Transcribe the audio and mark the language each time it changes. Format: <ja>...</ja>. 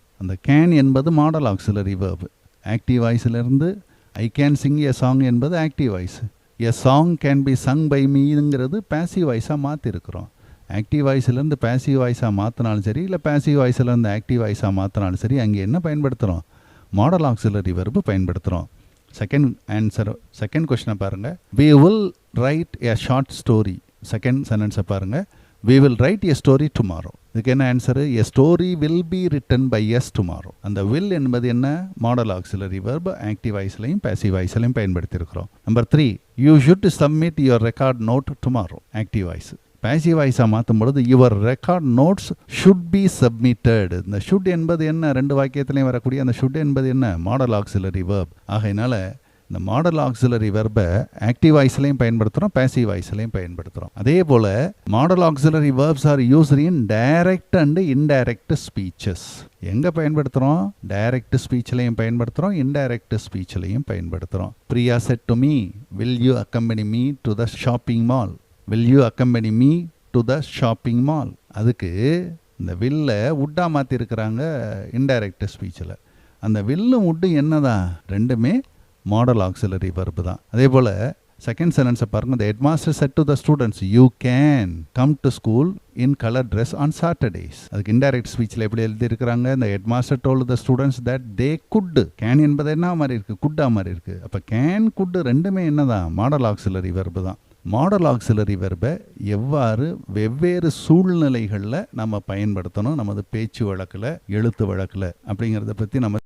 <ta>அந்த கேன் என்பது model auxiliary verb. Active வாய்ஸிலிருந்து</ta> <en>I can sing a song</en> <ta>என்பது active voice.</ta> <en>a song can be sung by மீங்கிறது</en> <ta>passive வாய்ஸாக மாற்றிருக்கிறோம். Active வாய்ஸ்லேருந்து passive வாய்ஸாக மாற்றினாலும் சரி, இல்லை passive வாய்ஸ்லேருந்து active வாய்ஸாக மாற்றினாலும் சரி, அங்கே என்ன பயன்படுத்துகிறோம், மாடல் ஆக்சிலரி வெர்பு பயன்படுத்துகிறோம். செகண்ட் கொஸ்டினை பாருங்கள்.</ta> <en>we will write a short story.</en> <ta>Second சென்டென்ஸை பாருங்கள்.</ta> <en>we will write a story tomorrow.</en> <ta>இதுக்கு என்ன answer,</ta> <en>a story will be written by us tomorrow.</en> <ta>அந்த will என்பது என்ன, model auxiliary verb. Active வாய்ஸ்லையும் passive வாய்ஸ்லையும் பயன்படுத்தியிருக்கிறோம்.</ta> <en>Number 3, you should submit your record note tomorrow. Active voice.</en> <ta>Passive வாய்ஸாக மாற்றும் பொழுது</ta> <en>Your record notes should be submitted.</en> <ta>இந்த should என்பது என்ன, ரெண்டு வாக்கியத்திலையும் வரக்கூடிய அந்த ஷுட் என்பது என்ன, மாடல் ஆக்சிலரி வெர்ப். ஆகையினால இந்த மாடல் ஆக்சிலரி வெர்பை ஆக்டிவ் வாய்ஸ்லையும் பயன்படுத்துகிறோம், பாசிவ் வாய்ஸ்லையும் பயன்படுத்துகிறோம். அதே போல்</ta> <en>Modal auxiliary verbs are used in direct and indirect speeches.</en> <ta>எங்கே பயன்படுத்துகிறோம், டைரக்ட் ஸ்பீச்லையும் பயன்படுத்துகிறோம், இன்டைரக்ட் ஸ்பீச்லையும் பயன்படுத்துகிறோம்.</ta> <en>Priya said to me, will you accompany me to the shopping mall, will you accompany me to the shopping mall.</en> <ta>அதுக்கு இந்த வில்லை உட்டா மாற்றிருக்கிறாங்க indirect ஸ்பீச்சில். அந்த வில்லும் உட்டு என்னதான், ரெண்டுமே மாடல் ஆக்சிலரி வெர்பு தான். அதே போல் செகண்ட் சென்டென்ஸை பாருங்க.</ta> <en>the headmaster said to the students you can come to school in color dress on Saturdays.</en> <ta>அதுக்கு இன்டைரக்ட் ஸ்பீச்சில் எப்படி எழுதியிருக்கிறாங்க,</ta> <en>the headmaster told the students that they could.</en> <ta>Can என்பது என்ன மாதிரி இருக்கு, குட்டா மாதிரி இருக்கு. அப்போ கேன் குட் ரெண்டுமே என்னதான், மாடல் ஆக்சிலரி வெர்பு தான். மாடல் ஆக்சிலரி வெர்பை எவ்வாறு வெவ்வேறு சூழ்நிலைகளில் நம்ம பயன்படுத்தணும் நமது பேச்சு வழக்கில் எழுத்து வழக்கில் அப்படிங்கிறத பற்றி நம்ம</ta>